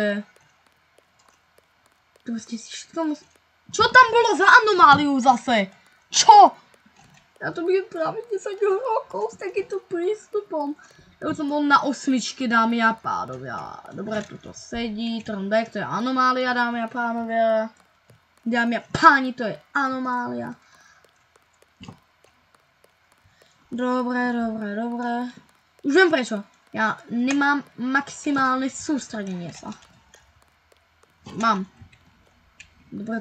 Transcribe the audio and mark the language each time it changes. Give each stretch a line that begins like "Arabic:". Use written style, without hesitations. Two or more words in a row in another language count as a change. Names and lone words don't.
Slovak: Proste si všetko musí... Čo tam bolo za anomáliu zase? Čo? Ja to budem práve 10 rokov s takýmto prístupom. Ja už som bol na 8, dámy a pánovia. Dobre, tuto sedí,
English: turn back,
Slovak: to je anomália, dámy a pánovia. Dámy a páni, to je anomália. Dobre. Už viem prečo. Ja nemám maximálne sústredenie sa. Mám. Dobre.